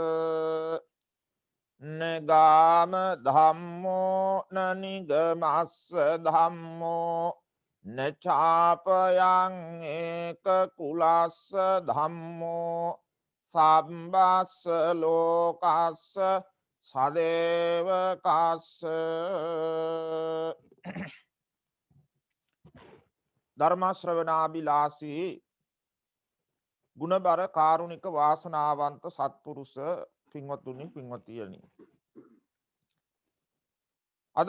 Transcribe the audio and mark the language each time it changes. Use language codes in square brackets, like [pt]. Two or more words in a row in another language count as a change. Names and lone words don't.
[pi] නගාම ධම්මෝ නනිගමස්ස ධම්මෝ නචාපයං ඒක කුලස්ස ධම්මෝ සම්බස්ස ලෝකස්ස සදේවකස්ස. [si] ධර්මශ්‍රවණාබිලාසී ගුණබර කාරුණික වාසනාවන්ත සත්පුරුෂ පින්වත්තුනි පින්වතියනි, අද